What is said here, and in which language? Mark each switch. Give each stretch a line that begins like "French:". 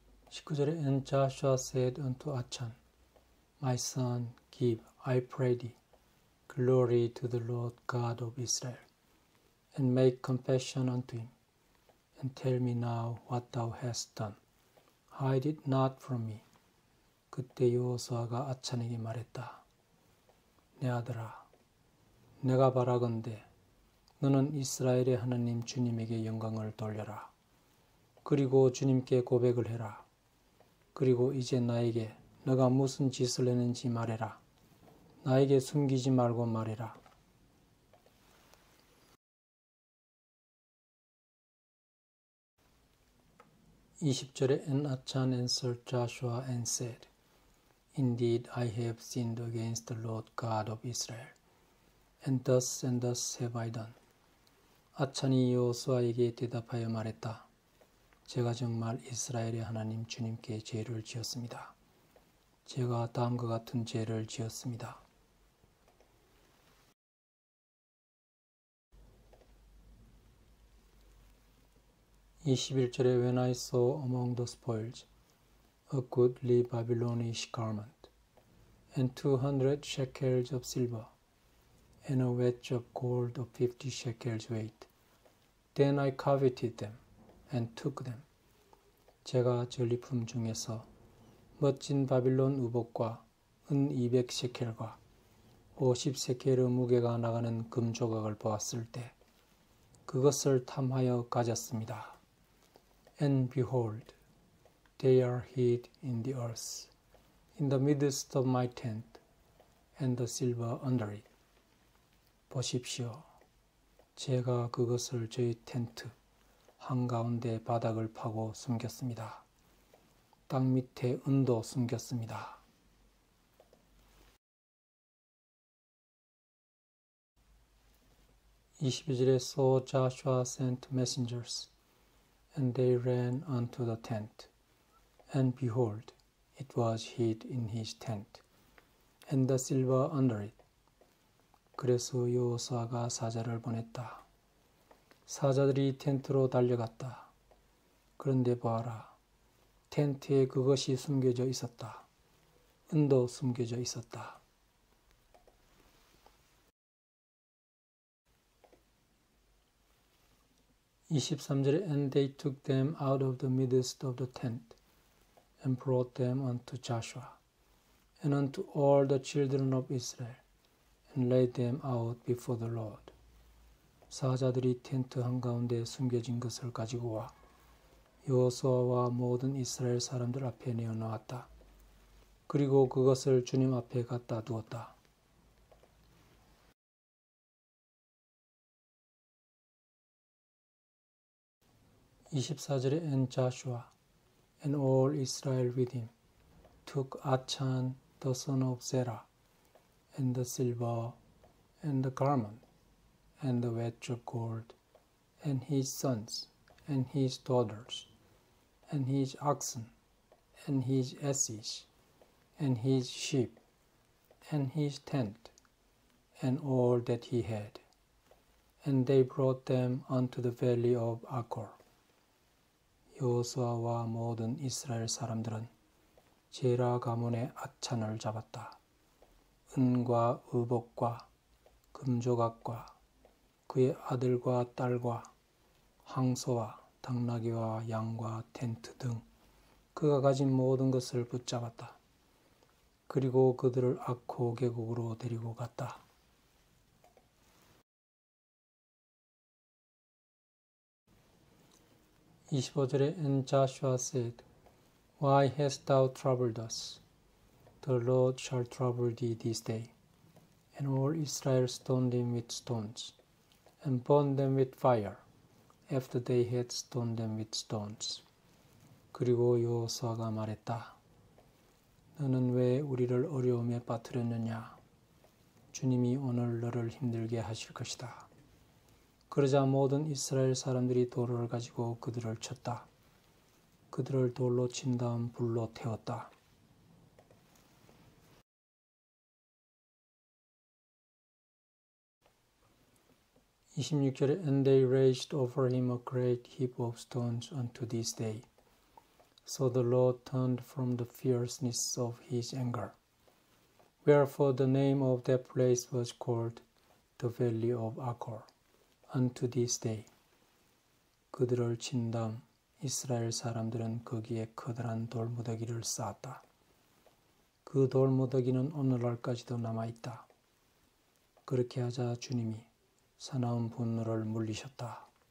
Korean: 19절에
English: And Joshua said unto Achan, My son, give, I pray thee, glory to the Lord God of Israel, and make confession unto him, and tell me now what thou hast done. Hide it not from me.
Korean: 그때 여호수아가 아찬에게 말했다. 내 아들아, 내가 바라건대 너는 이스라엘의 하나님 주님에게 영광을 돌려라. 그리고 주님께 고백을 해라. 그리고 이제 나에게 너가 무슨 짓을 했는지 말해라. 나에게 숨기지 말고 말해라. 20절에
English: And Achan answered Joshua and said, Indeed I have sinned against the Lord God of Israel, and thus have I done.
Korean: 아찬이 여호수아에게 대답하여 말했다. 제가 정말 이스라엘의 하나님 주님께 죄를 지었습니다. 제가 다음과 같은 죄를 지었습니다. 21절에
English: When I saw among the spoils a goodly Babylonish garment, and 200 shekels of silver, and a wedge of gold of 50 shekels weight, then I coveted them, and took them.
Korean: 제가 전리품 중에서 멋진 바빌론 우복과 은 200셰켈과 50셰켈의 무게가 나가는 금 조각을 보았을 때 그것을 탐하여 가졌습니다.
English: And behold, they are hid in the earth, in the midst of my tent, and the silver under it.
Korean: 보십시오. 제가 그것을 저희 텐트 한가운데 바닥을 파고 숨겼습니다. 땅 밑에 은도 숨겼습니다. 22절에
English: So Joshua sent messengers, and they ran unto the tent. And behold, it was hid in his tent, and the silver under it.
Korean: 그래서 여호수아가 사자를 보냈다. 사자들이 텐트로 달려갔다. 그런데 보아라, 텐트에 그것이 숨겨져 있었다. 은도 숨겨져 있었다. 23절에
English: And they took them out of the midst of the tent, and brought them unto Joshua, and unto all the children of Israel, and laid them out before the Lord.
Korean: 사자들이 텐트 한가운데 숨겨진 것을 가지고 와 여호수아와 모든 이스라엘 사람들 앞에 내어놓았다. 그리고 그것을 주님 앞에 갖다 두었다. 24절에
English: And Joshua and all Israel with him took Achan the son of Zerah, and the silver, and the garment, and the wedge of gold, and his sons, and his daughters, and his oxen, and his asses, and his sheep, and his tent, and all that he had. And they brought them unto the valley of Achor.
Korean: 여호수아와 모든 이스라엘 사람들은 제라 가문의 아찬을 잡았다. 은과 의복과 금조각과 그의 아들과 딸과 황소와 당나귀와 양과 텐트 등 그가 가진 모든 것을 붙잡았다. 그리고 그들을 아코 계곡으로 데리고 갔다. 25절에
English: And Joshua said, Why hast thou troubled us? The Lord shall trouble thee this day. And all Israel stoned him with stones, and burned them with fire, after they had stoned them with stones.
Korean: 그리고 여호수아가 말했다. 너는 왜 우리를 어려움에 빠뜨렸느냐? 주님이 오늘 너를 힘들게 하실 것이다. 그러자 모든 이스라엘 사람들이 돌을 가지고 그들을 쳤다. 그들을 돌로 친 다음 불로 태웠다. 26절에
English: And they raised over him a great heap of stones unto this day. So the Lord turned from the fierceness of his anger. Wherefore the name of that place was called the Valley of Achor unto this day.
Korean: 그들을 친 다음 이스라엘 사람들은 거기에 커다란 돌무더기를 쌓았다. 그 돌무더기는 오늘날까지도 남아있다. 그렇게 하자 주님이 사나운 분노를 물리셨다.